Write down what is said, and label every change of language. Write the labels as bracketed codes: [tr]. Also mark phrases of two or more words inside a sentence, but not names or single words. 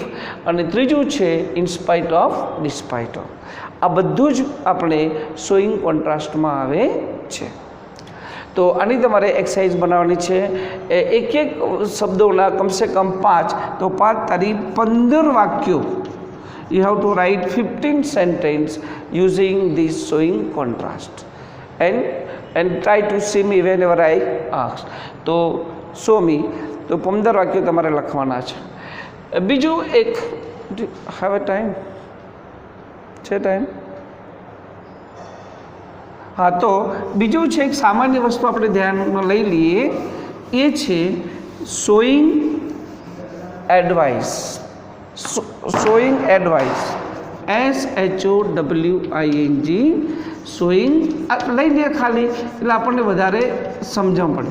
[gu] અને ત્રીજું છે [en] inspite of, despite of. [gu] આ બધું જ આપણે [en] showing contrastમાં [gu] આવે છે. તો આની તમારે એક્સરસાઇઝ બનાવવાની છે. એક એક શબ્દોના કમસે કમ 5, તો 5 તારી 15 વાક્યો. [en] You have to write 15 sentences using this showing contrast and try to see me whenever I ask. તો show me. [gu] તો 15 વાક્યો તમારે લખવાના છે. બીજું એક, [en] have a time છે ટાઈમ? [gu] હા, તો બીજું છે એક સામાન્ય વસ્તુ આપણે ધ્યાનમાં લઈ લઈએ, એ છે [en] showing advice. showing advice, [gu] SHOWING, શોઈંગ લઈ લઈએ ખાલી, એટલે આપણને વધારે સમજણ પડે.